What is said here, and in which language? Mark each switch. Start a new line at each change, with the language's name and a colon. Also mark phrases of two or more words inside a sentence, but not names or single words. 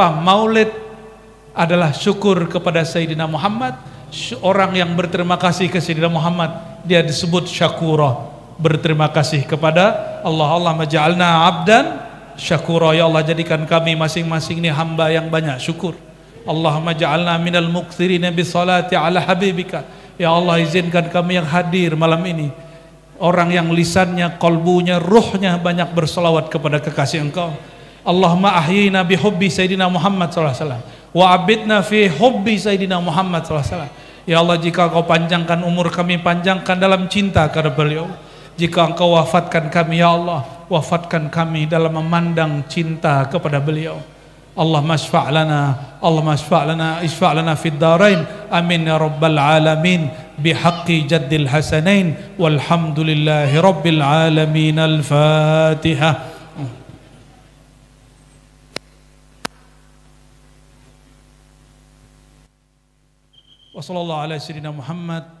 Indonesian: Maulid adalah syukur kepada Sayyidina Muhammad. Orang yang berterima kasih ke Sayyidina Muhammad, dia disebut syakura, berterima kasih kepada Allah.
Arabic: الله ماجعلنا عبدا شكورا. يا الله,
Indonesian: jadikan kami masing-masing ini hamba yang banyak syukur.
Arabic: اللهم اجعلنا من المكثرين بالصلاة على حبيبك. يا الله,
Indonesian: izinkan kami yang hadir malam ini orang yang lisannya, kolbunya, ruhnya banyak bersolawat kepada kekasih Engkau.
Arabic: اللهم أحينا بحب سيدنا محمد صلى الله عليه وسلم وأمتنا في حب سيدنا محمد صلى الله عليه وسلم.
Indonesian: Ya Allah, jika Engkau panjangkan umur kami, panjangkan dalam cinta kepada beliau. Jika Engkau wafatkan kami,
Arabic: يا الله,
Indonesian: wafatkan kami dalam memandang cinta kepada beliau.
Arabic: اللهم اشفع لنا، اللهم اشفع لنا، اشفع لنا في الدارين، آمين يا رب العالمين، بحق جد الحسنين، والحمد لله رب العالمين. Al-Fatihah. وصلى الله على سيدنا محمد.